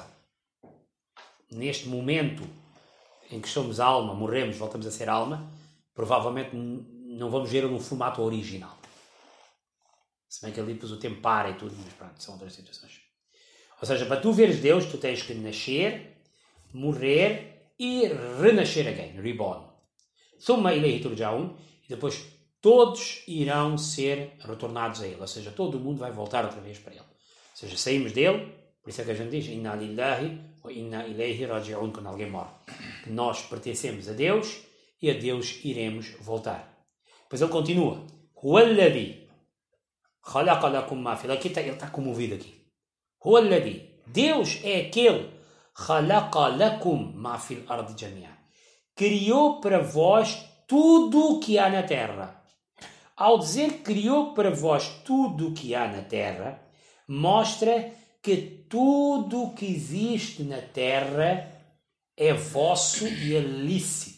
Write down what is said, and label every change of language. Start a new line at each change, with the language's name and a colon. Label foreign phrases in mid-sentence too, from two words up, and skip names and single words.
Portuguese: Neste momento em que somos alma, morremos, voltamos a ser alma, provavelmente não vamos ver no formato original. Se bem que ali depois o tempo para e tudo, mas pronto, são outras situações. Ou seja, para tu veres Deus, tu tens que nascer, morrer e renascer
English: again, reborn.
Arabic: ثم إليه ترجعون.
Portuguese: E depois todos irão ser retornados a Ele. Ou seja, todo o mundo vai voltar outra vez para Ele. Ou seja, saímos dele, por isso é que a gente diz
Arabic: إنا لله وإنا إليه راجعون,
Portuguese: quando alguém morre. Nós pertencemos a Deus e a Deus iremos voltar. Depois ele continua.
Arabic: هو الذي خلق لكم ما في الأرض.
Portuguese: Ele está comovido aqui. Huwalladhi. Deus é aquele
Arabic: خلق لكم ما في الأرض جميعا.
Portuguese: Criou para vós tudo o que há na terra. Ao dizer que criou para vós tudo o que há na terra, mostra que tudo o que existe na terra é vosso e é lícito.